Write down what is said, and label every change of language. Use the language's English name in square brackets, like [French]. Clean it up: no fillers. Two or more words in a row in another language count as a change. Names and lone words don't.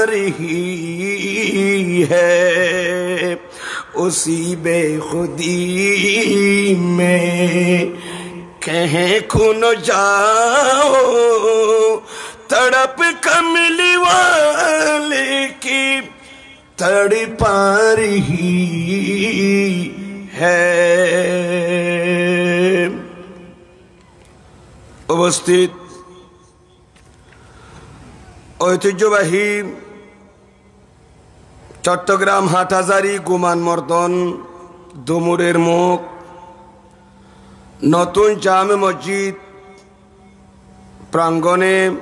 [Urdu] رہی ہے اسی بے خودی میں کہیں کھن جاؤ تڑپ کملی والے کی تڑپا رہی ہے [Bangla] উপস্থিত ঐতিহ্যবাহী চট্টগ্রাম হাটহাজারী গুমান মর্দন দুমুরের মুখ নতুন জামে মসজিদ প্রাঙ্গণে